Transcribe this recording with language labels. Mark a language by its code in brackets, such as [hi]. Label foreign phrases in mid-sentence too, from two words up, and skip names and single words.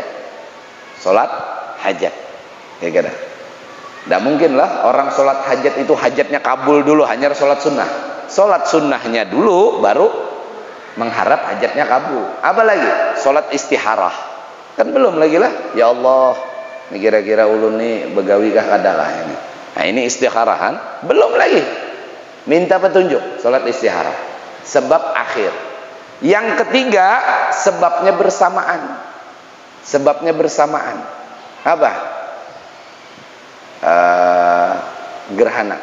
[id] Sholat hajat. Kira-kira. Tidak mungkin lah orang sholat hajat itu hajatnya kabul dulu, hanya sholat sunnah. Sholat sunnahnya dulu, baru mengharap hajatnya kabul. Apa lagi? Sholat istikharah. Kan belum lagi lah. Ya Allah, [bjn] ini kira-kira ulun nih begawi kah kadalah ini. [id] Nah, ini istikharahan, belum lagi. Minta petunjuk, sholat istikharah. Sebab akhir. Yang ketiga, sebabnya bersamaan. Sebabnya bersamaan. Apa? Gerhana.